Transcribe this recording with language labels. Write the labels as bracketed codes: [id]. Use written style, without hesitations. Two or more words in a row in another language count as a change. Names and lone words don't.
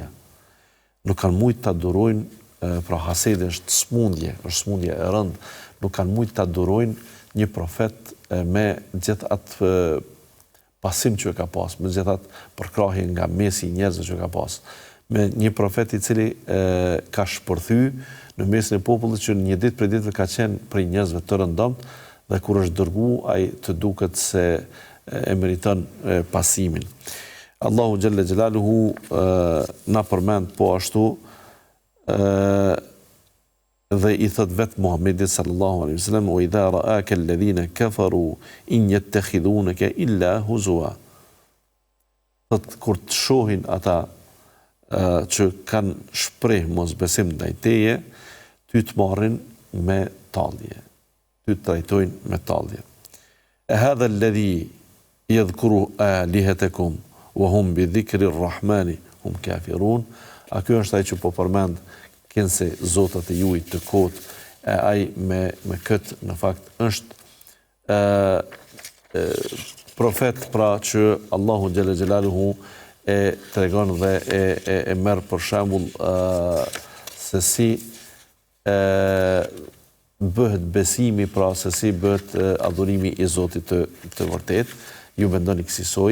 [sq] Nuk kanë mujt ta durojnë, pra hasedi është smundje e rëndë, nuk kanë mujt ta durojnë një profet me gjithë atë pasim që ka pas, me gjithë atë përkrahje nga mesi i njerëzve që ka pas, me një profet i cili ka shpërthy në mesin e popullit që një ditë për ditëve ka qenë prej njerëzve të rëndomt, dhe kur është dërgu, ai të duket se e meriton pasimin. [ar] الله جل جلاله [sq] na përmend po ashtu dhe i thot vetë Muhammedit [ar] صلى الله عليه وسلم وإذا رآك الذين كفروا إن يتخذونك إلا هزوا. [sq] Thot kur të shohin ata që kanë shpreh mosbesim ndaj teje, ty të marrin me tallje. Ty të trajtojnë me tallje. [ar] أهذا الذي يذكر آلهتكم وهم بذكر الرحمن هم كافرون. [sq] A ky është ai që po përmend kënse zotat e juaj të kot, ai me këtë në fakt është profet pra që [ar] الله جل جلاله [sq] e tregon dhe e merr për shembull se si bëhet besimi, pra se si bëhet adhurimi i Zotit të vërtet, ju mendoni kësaj.